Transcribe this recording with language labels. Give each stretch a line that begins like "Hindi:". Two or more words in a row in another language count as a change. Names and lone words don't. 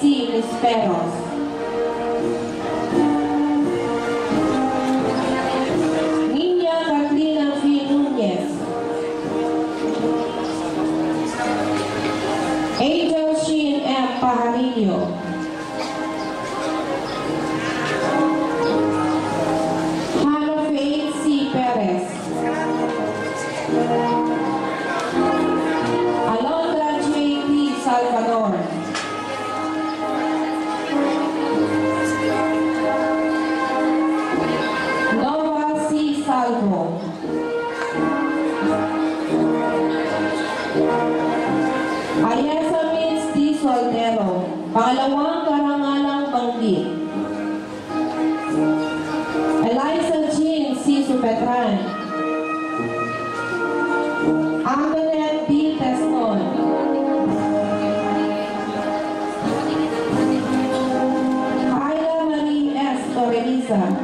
Filipino: Nisperos. Niña Catrina V. Nunez. Angel Sheen M. Pajarillo. Hannah Faith C. Perez. Alondra J. P. Salvador. Nova C. Salvo. Ayesa Mitz D. Soltero, pangalawang karangalang banggit. Eliza Jean C. Supetran. Antoinette D. Teston. Kyla Marie S. Torreliza.